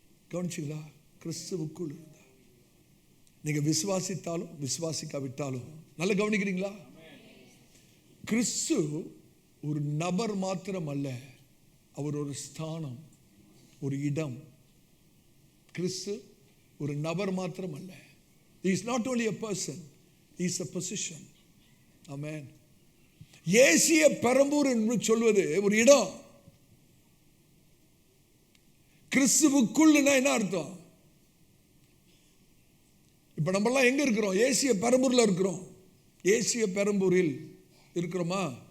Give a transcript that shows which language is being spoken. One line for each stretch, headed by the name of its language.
Tamil: கவனிச்சிங்களா? கிறிஸ்துவுக்குள் இருந்தார். நீங்க விசுவாசித்தாலும் விசுவாசிக்காவிட்டாலும், நல்லா கவனிக்கிறீங்களா? கிறிஸ்து ஒரு நபர் மாத்திரம் அல்ல, அவர் ஒரு ஸ்தானம், ஒரு இடம். கிறிஸ்து ஒரு நபர் மாத்திரம் அல்ல.
English: He is not only a person, he is a position. Amen.
Tamil: ஏசிய பெரம்பூர் என்று சொல்வது ஒரு இடம். கிறிஸ்துவுக்குள் என்ன அர்த்தம்? இப்ப நம்ம எல்லாம் எங்க இருக்கிறோம்? ஏசிய பெரம்பூர்ல இருக்கிறோம். ஏசிய பெரம்பூரில் இருக்கிறோமா?